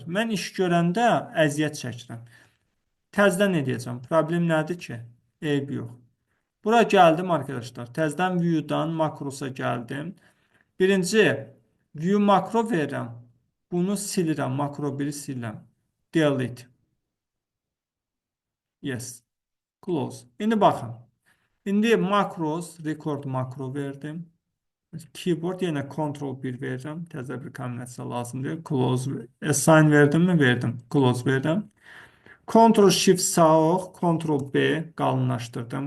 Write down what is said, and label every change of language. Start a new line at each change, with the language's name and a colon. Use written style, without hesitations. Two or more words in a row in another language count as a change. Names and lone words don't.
Azerbaijani: Mən iş görəndə əziyyət çəkirəm. Təzədən edəcəm. Problem nədir ki? Eyb yox. Bura gəldim arkadaşlar. Təzədən view-dan makrosa gəldim. Birinci view makro verirəm. Bunu silirəm. Makro 1-i silirəm. Delete.
English: Yes. Close.
Azerbaijani: İndi baxın. İndi makros, record makro verdim. Keyboard yenə Ctrl 1 verirəm. Təzə bir kombinasiya lazımdır. Close. Assign verdim mi? Verdim. Close verirəm. Ctrl Shift sağ ox, Ctrl B qalınlaşdırdım.